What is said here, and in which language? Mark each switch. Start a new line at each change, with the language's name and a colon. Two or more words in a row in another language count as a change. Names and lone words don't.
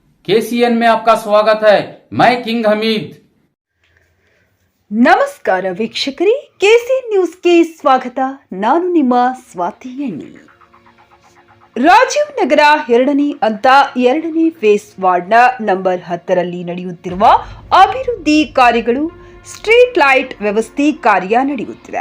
Hindi: केसीएन में आपका स्वागत है। मैं किंग हमीद।
Kannada: ನಮಸ್ಕಾರ ವೀಕ್ಷಕರೇ, ಕೆಸಿಎನ್ ನ್ಯೂಸ್ಗೆ ಸ್ವಾಗತ. ನಾನು ನಿಮ್ಮ ಸ್ವಾತಿ ಎಣ್ಣಿ. ರಾಜೀವ್ ನಗರ ಎರಡನೇ ಹಂತ ಎರಡನೇ ಫೇಸ್ ವಾರ್ಡ್ನ ನಂಬರ್ 10ರಲ್ಲಿ ನಡೆಯುತ್ತಿರುವ ಅಭಿವೃದ್ಧಿ ಕಾರ್ಯಗಳು
English: street light
Kannada: ವ್ಯವಸ್ಥೆ ಕಾರ್ಯ ನಡೆಯುತ್ತಿದೆ.